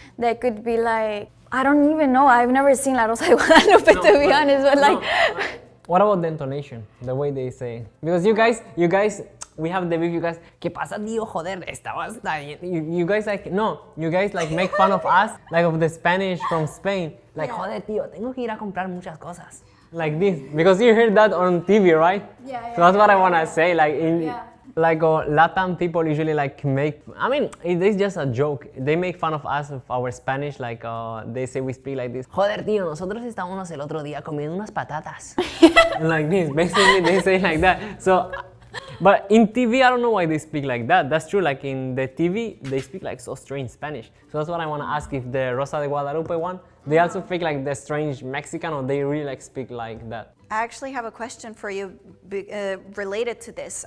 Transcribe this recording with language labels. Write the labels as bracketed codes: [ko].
[en] They could be like, I don't even know. I've never seen La Rosa de Guadalupe to be honest, but like. What about the intonation, the way they say? Because you guys, we have the beef. You guys, [es] ¿qué pasa, tío? Joder, está bien. [en] You guys like, no, you guys like make fun of us, like of the Spanish from Spain. [es] Like, joder, tío, tengo que ir a comprar muchas cosas. [en] Like this, because you hear that on TV, right? Yeah. So that's what I wanna say. Like like Latin people usually like make. I mean, it's just a joke. They make fun of us of our Spanish. Like they say we speak like this. [es] Joder, tío, nosotros estábamos el otro día comiendo unas patatas. [en] Like this, basically they say like that. So, but in TV, I don't know why they speak like that. That's true. Like in the TV, they speak like so strange Spanish. So that's what I want to ask: if the Rosa de Guadalupe one, they also speak like the strange Mexican, or they really like speak like that? I actually have a question for you related to this.